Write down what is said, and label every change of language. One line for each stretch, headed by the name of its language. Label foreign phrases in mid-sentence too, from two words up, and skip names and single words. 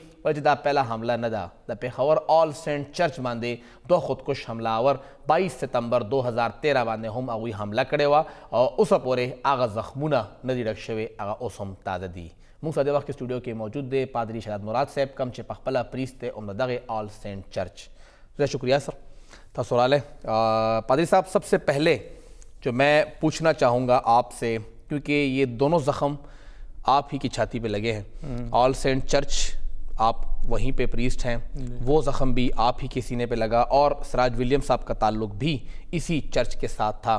Pashto: چې دا پهله حمله نه ده، د پیښور آل سینټ چرچ باندې 2 خودکش حمله آور 22 ستمبر 2013 باندې هم هغوی حمله کړې وه او اوسه پورې هغه زخمونه نه دي ډک شوي، هغه اوس هم تازه دي. موږ سره دې وخت کې سټوډیو کې موجود دی پادری شهزاد مراد صاحب کم چې پخپله پریست دی د دغې آل سینټ چرچ. شکریہ سر تاسو راغلی.
Urdu: پادری صاحب سب سے پہلے جو میں پوچھنا چاہوں گا آپ سے کیونکہ یہ دونوں زخم آپ ہی کی چھاتی پہ لگے ہیں. آل سینٹ چرچ آپ وہیں پہ پریسٹ ہیں, وہ زخم بھی آپ ہی کے سینے پہ لگا, اور سراج ولیم صاحب کا تعلق بھی اسی چرچ کے ساتھ تھا.